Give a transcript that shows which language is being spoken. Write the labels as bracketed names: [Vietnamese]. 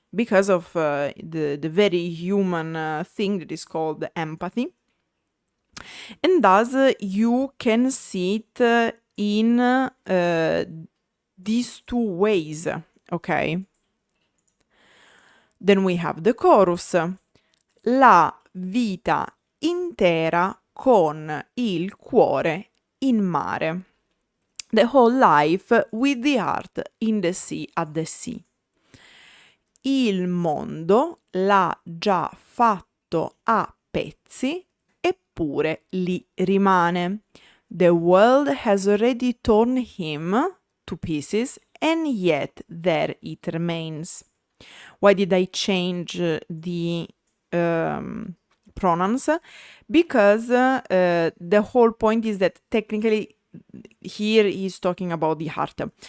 [English] because of the very human thing that is called empathy. And thus you can see it in these two ways, okay? Then we have the chorus. [Italian] La vita intera con il cuore in mare. [English] The whole life with the heart in the sea, at the sea. [Italian] Il mondo l'ha già fatto a pezzi, eppure lì rimane. [English] The world has already torn him to pieces, and yet there it remains. Why did I change the pronouns? Because the whole point is that technically here he's talking about the heart.